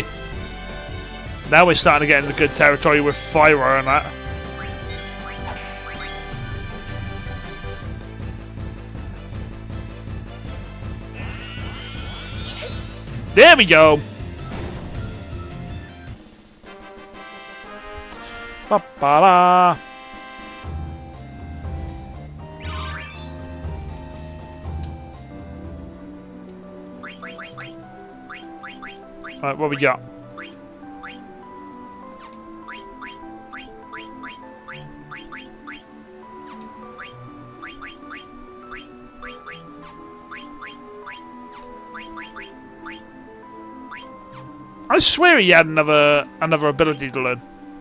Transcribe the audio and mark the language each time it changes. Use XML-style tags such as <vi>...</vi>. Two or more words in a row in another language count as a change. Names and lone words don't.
<en>Now we're starting to get into good territory with fire and that. There we go. Ba-ba-da. Alright, what we got? I swear he had another ability to learn.</en>